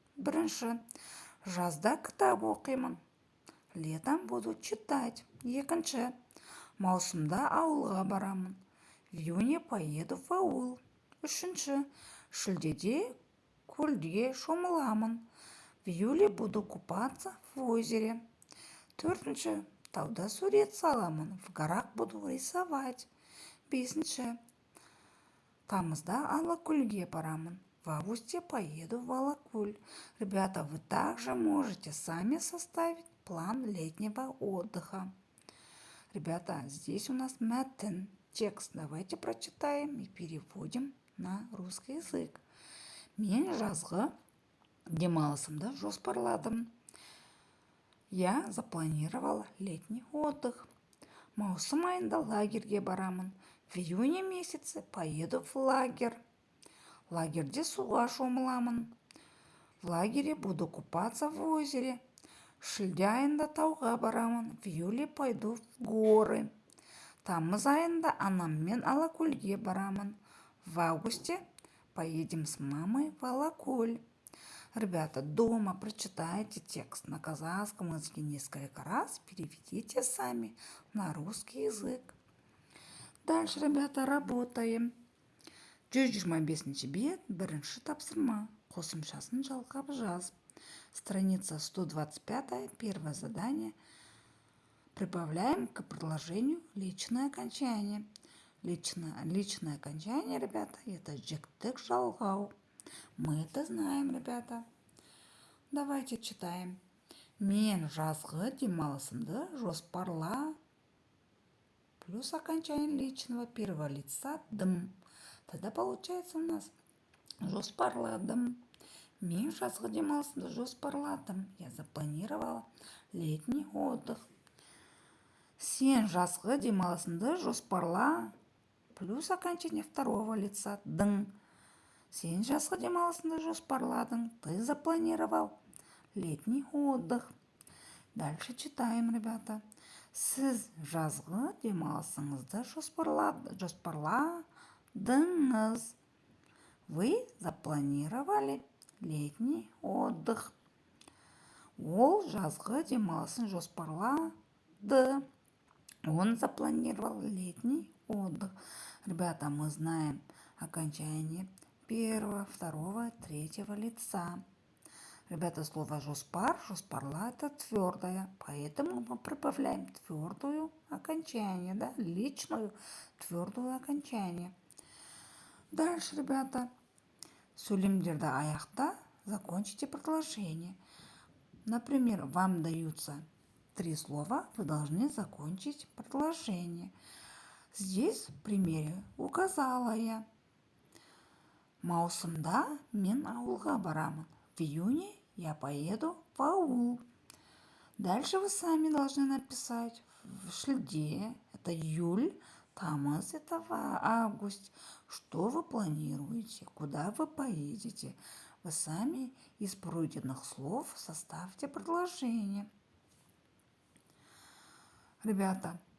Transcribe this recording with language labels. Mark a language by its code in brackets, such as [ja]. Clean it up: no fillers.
[kk] Бірінші, жазда кітап оқимын. [ru] Летом буду читать. [kk] Екінші, маусымда ауылға барамын. [ru] В июне поеду в аул. [kk] Үшінші, шілдеде көлге шомыламын. [ru] В июле буду купаться в озере. [kk] Төртінші, тауда сурет саламын. [ru] В горах буду рисовать. [kk] Бесінші, тамызда Алакөлге барамын. [ru] В августе поеду в Алакөл. Ребята, вы также можете сами составить план летнего отдыха. Ребята, здесь у нас мәтін, текст. Давайте прочитаем и переводим на русский язык. [kk] Мен жазғы демалысымды жоспарладым. [ru] Я запланировала летний отдых. [kk] Маусым айында лагерьге барамын. [ru] В июне месяце поеду в лагерь. [kk] Лагерьде суға шомыламын. [ru] В лагере буду купаться в озере. [kk] Шілде айында тауға барамын. [ru] В июле пойду в горы. [kk] Тамыз айында анаммен Алакөлге барамын. [ru] В августе поедем с мамой в Алакөл. Ребята, дома прочитайте текст на казахском языке несколько раз, переведите сами на русский язык. Дальше, ребята, работаем. [kk] 125 бет, бірінші тапсырма. Қосымшасын жалғап жаз. [ru] Страница 125, первое задание. Прибавляем к предложению личное окончание. Личное окончание, ребята, это [kk] жіктік жалғау. [ru] Мы это знаем, ребята. Давайте читаем. [kk] Мен жазғы демалысымды жоспарла. [ru] Плюс окончание личного первого лица дым. Тогда получается у нас жоспарладым. [kk] Мен жазғы демалысымды жоспарладым. [ru] Я запланировала летний отдых. [kk] Сен жазғы демалысыңды жоспарла. [ru] Плюс окончание второго лица дың. [kk] Сен жазғы демалысыңды жоспарладың. [ru] Ты запланировал летний отдых. Дальше читаем, ребята. [kk] Сіз жазғы демалысыңызды жоспарладыңыз. [ru] Вы запланировали летний отдых. [kk] Ол жазғы демалысын жоспарлады. [ru] Он запланировал летний отдых. Ребята, мы знаем окончание первого, второго, третьего лица. Ребята, слово жоспарла это твердое, поэтому мы прибавляем твердую окончание, да, личную твердую окончание. Дальше, ребята, [kk] сөйлемдерді аяқта [ru] закончите предложение. Например, вам даются 3 слова, вы должны закончить предложение. Здесь в примере указала я. [kk] Маусымда мен ауылға барамын. [ru] В июне я поеду в аул. Дальше вы сами должны написать. В шілде это июль, тамыз это август. Что вы планируете? Куда вы поедете? Вы сами из пройденных слов составьте предложение. Ребята,